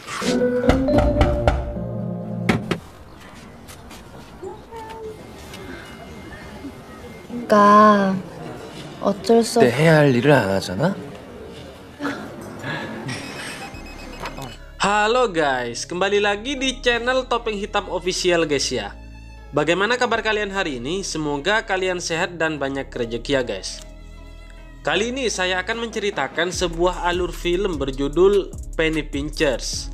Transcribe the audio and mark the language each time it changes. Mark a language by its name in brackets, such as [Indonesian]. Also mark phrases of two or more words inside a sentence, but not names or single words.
[Korean] 그러니까 어쩔 수 그때 해야 할 일을 안 하잖아? [Indonesian] Halo guys, kembali lagi di channel Topeng Hitam Official guys ya. Bagaimana kabar kalian hari ini? Semoga kalian sehat dan banyak rezeki ya guys. Kali ini saya akan menceritakan sebuah alur film berjudul Penny Pinchers.